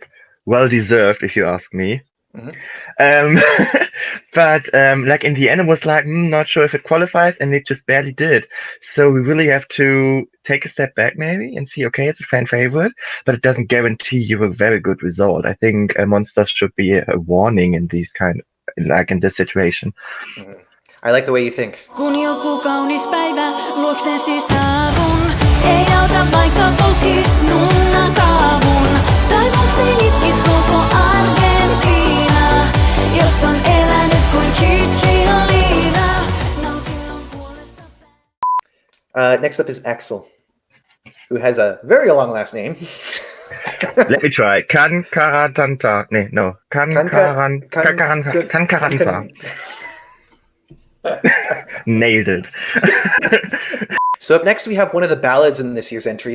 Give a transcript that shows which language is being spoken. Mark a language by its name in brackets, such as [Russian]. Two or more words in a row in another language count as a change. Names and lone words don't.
[English] Well deserved, if you ask me. But like in the end, it was like, not sure if it qualifies, and it just barely did. So we really have to take a step back maybe and see, okay, it's a fan favorite, but it doesn't guarantee you a very good result. I think Monsters should be a warning in these like in this situation. I like the way you think. [Finnish] Kun joku kaunis päivä luoksesi saavun, ei auta vaikka kokis nunna kaavun. Taivakseen itkis koko Argentiina, jos on elänyt kuin Gigi Oliva. Nautinnon puolesta. [English] Next up is Axel, who has a very long last name. Let me try. Kankaranta. No. Kankaranta. Nailed it. So up next, we have one of the ballads in this year's entry.